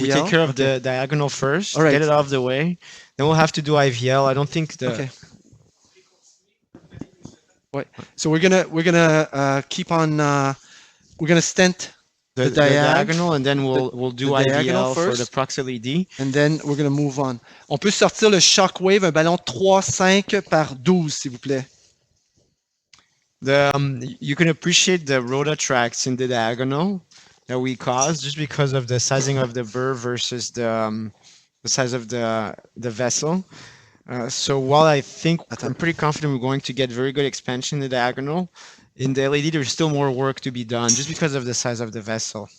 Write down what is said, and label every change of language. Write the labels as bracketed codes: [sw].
[en] We take care of the diagonal first, get it out of the way. Then we'll have to do IVL. I don't think the... Okay. Right. So we're gonna keep on. We're gonna stent the diagonal, and then we'll do IVL for the prox LED. And then we're gonna move on. [fr] On peut sortir le shockwave, un ballon 3,5 par 12, s'il vous plaît. [en] You can appreciate the rotatracts in the diagonal that we caused just because of the sizing of the burr versus the size of the vessel. So while I think I'm pretty confident we're going to get very good expansion in the diagonal, in the LED there's still more work to be done just because of the size of the vessel.